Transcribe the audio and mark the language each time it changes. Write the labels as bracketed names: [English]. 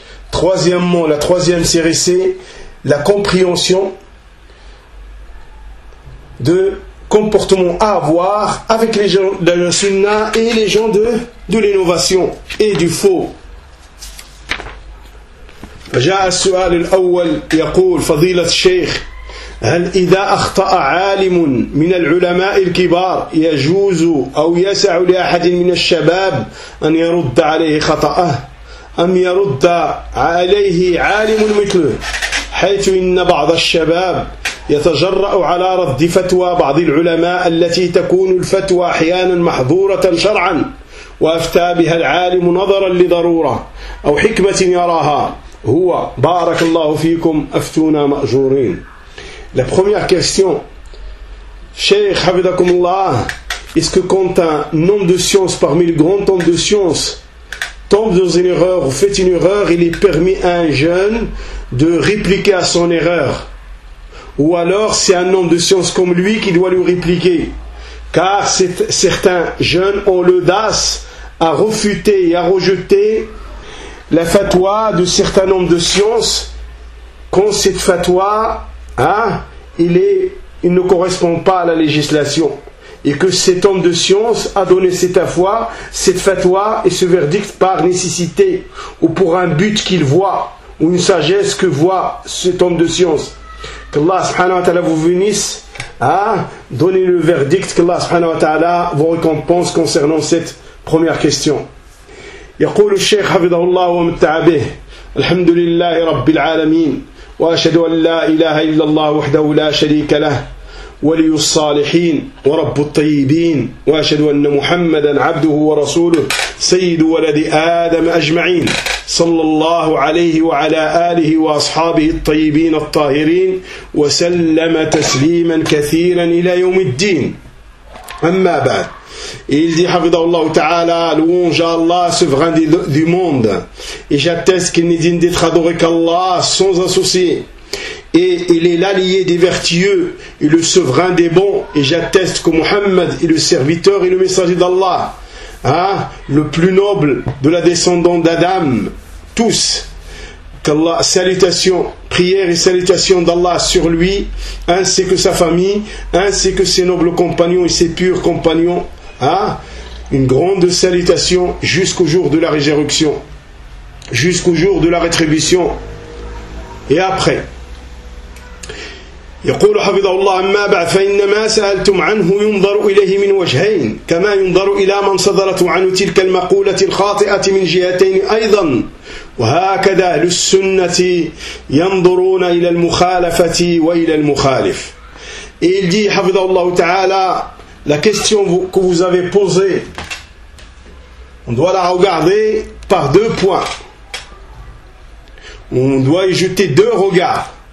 [French] Troisièmement, la troisième série, c'est la compréhension de comportement à avoir avec les gens de la sunna et les gens de l'innovation et du faux. [Arabic] جاء السؤال الأول يقول فضيلة الشيخ: هل إذا أخطأ عالم من العلماء الكبار يجوز أو يسع لأحد من الشباب أن يرد عليه خطأه أم يرد عليه عالم مثله، حيث إن بعض الشباب يتجرأ على رد فتوى بعض العلماء التي تكون الفتوى أحيانا محظورة شرعا وأفتى بها العالم نظرا لضرورة أو حكمة يراها هو، بارك الله فيكم، أفتونا مأجورين. [French] La première question, [Arabic] شيخ حفظكم الله, [French] est-ce que quand un homme de science parmi les grands hommes de science tombe dans une erreur ou fait une erreur, il est permis à un jeune de répliquer à son erreur? Ou alors c'est un homme de science comme lui qui doit lui répliquer? Car certains jeunes ont l'audace à refuter et à rejeter la fatwa de certains hommes de science quand cette fatwa, il ne correspond pas à la législation. et que cet homme de science a donné cette afwa, cette fatwa et ce verdict par nécessité ou pour un but qu'il voit ou une sagesse que voit cet homme de science. Qu'Allah subhanahu wa ta'ala vous bénisse, hein, donnez le verdict, qu'Allah subhanahu wa ta'ala vous récompense concernant cette première question. [Arabic] يقول الشيخ حفظه الله ومتعبه الحمد لله رب العالمين وأشهد أن لا إله إلا الله وحده لا شريك له ولي الصالحين ورب الطيبين وأشهد أن محمدا عبده ورسوله سيد ولد آدم أجمعين صلى الله عليه وعلى آله وأصحابه الطيبين الطاهرين وسلم تسليما كثيرا إلى يوم الدين أما بعد. [French] Et il dit, Hafidahullah Ta'ala, louange à Allah, souverain du monde. Et j'atteste qu'il n'est digne d'être adoré qu'Allah sans un souci. Et il est l'allié des vertueux et le souverain des bons. Et j'atteste que Muhammad est le serviteur et le messager d'Allah, hein, le plus noble de la descendance d'Adam. Tous, qu'Allah, salutations, prières et salutations d'Allah sur lui, ainsi que sa famille, ainsi que ses nobles compagnons et ses purs compagnons. Ah, une grande salutation jusqu'au jour de la résurrection, jusqu'au jour de la rétribution et après. [Arabic] يقول حفظه الله أما بعد فإنما سألتم عنه ينظر إليه من وجهين كما ينظر إلى من صدرت عنه تلك المقولة الخاطئة من جهتين أيضا وهكذا للسنة ينظرون إلى المخالفة وإلى المخالف. [French] Il dit [Arabic] حفظه الله تعالى, [French] la question que vous avez posée, on doit la regarder par deux points. On doit y jeter deux regards.